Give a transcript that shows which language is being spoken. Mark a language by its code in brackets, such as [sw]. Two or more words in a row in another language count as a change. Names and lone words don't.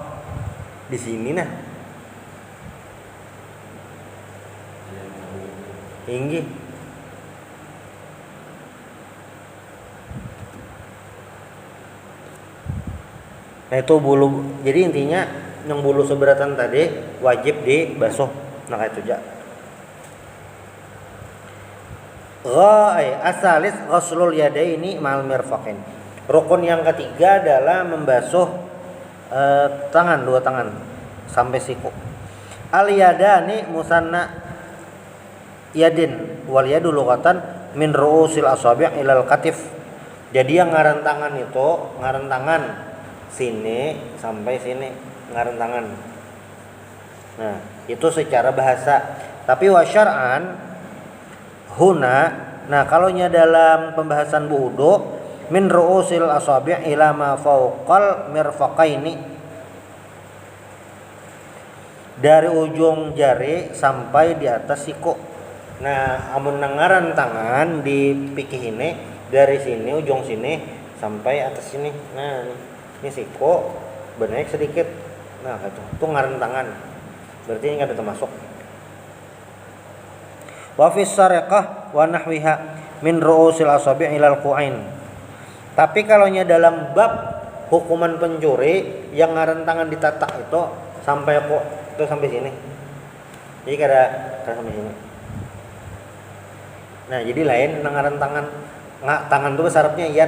[bjn] Di sini nah tinggi. Nah itu bulu. Jadi intinya yang bulu seberatan tadi wajib dibasuh. Nah kayak itu aja. [ar] الثالث غسل اليدين مع المرفقين. [bjn] Rukun yang ketiga adalah membasuh tangan, dua tangan sampai siku. [ar] اليدان مثنى يد واليد لغة من رؤوس الأصابع إلى الكتف. [bjn] Jadi yang ngaran tangan itu ngaran tangan sini sampai sini ngaran tangan. Nah, itu secara bahasa. Tapi [ar] وشرعا هنا, [bjn] nah kalaunya dalam pembahasan wudu [ar] من رؤوس الأصابع إلى ما فوق المرفقين, [bjn] dari ujung jari sampai di atas siku. Nah, amun ngaran tangan di pikih ini dari sini ujung sini sampai atas sini. Nah, ini siku bernaik sedikit. Nah, itu ngaran tangan. Berarti ini enggak ada termasuk. [ar] وفي السرقة ونحوها من رؤوس الأصابع إلى الكوعين. [bjn] Tapi kalaunya dalam bab hukuman pencuri yang ngaran tangan ditatak itu sampai kok itu sampai sini. Jadi kada sampai sini. Nah, jadi lain ngaran tangan. Tangan itu syaratnya yad.